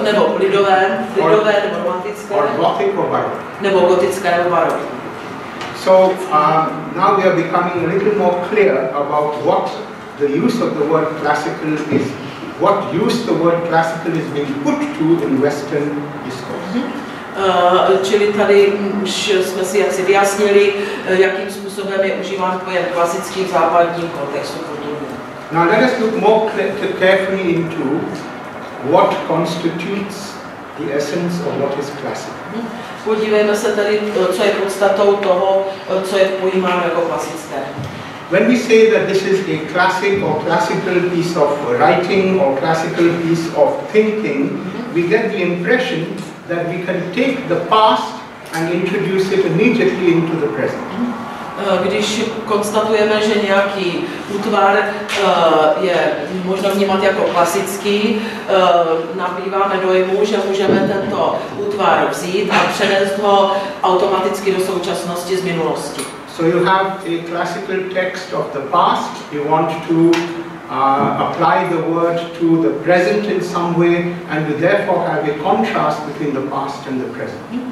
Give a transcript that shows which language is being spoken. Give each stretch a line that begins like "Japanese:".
Czech: nebo lidové nebo romantické,
English: or gothic or baroque,
Czech: nebo gotické nebo barokní.
English: So now we are becoming a little more clear about what the use of the word classical is. What use the word classical is being put to in Western discourse.
Czech: Čili tady už jsme si jaksi vyjasnili, jakým způsobem je užíván pojem klasický v západním kontextu kulturní.
English: Now let us look more carefully into what constitutes the essence of what is classic.
Czech: Podívejme se tedy, co je podstatou toho, co je pojímáno jako klasické.
English: When we say that this is a classic or classical piece of writing or classical piece of thinking, we get the impression that we can take the past and introduce it immediately into the present.
Czech: Když konstatujeme, že nějaký útvar je možno vnímat jako klasický, nabýváme dojmu, že můžeme tento útvar vzít a přenést ho automaticky do současnosti z minulosti.
English: So you have a classical text of the past, you want to apply the word to the present in some way, and you therefore have a contrast between the past and the present.